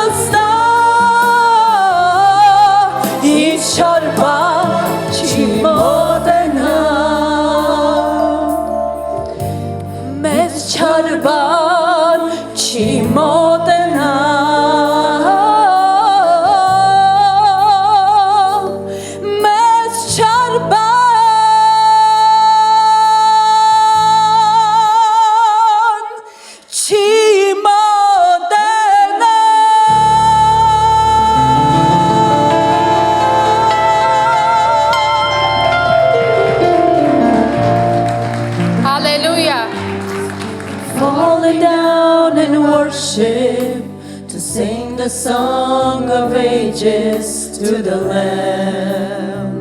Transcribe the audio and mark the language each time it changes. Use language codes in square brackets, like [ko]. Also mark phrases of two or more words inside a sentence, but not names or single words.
[hy] վստահ Ինձ չար բան չի մոտենա Մեզ չար բան չի մոտենա Մեզ չար բան չի մոտենա [en] Hallelujah. Falling down in worship to sing the song of ages to the Lamb.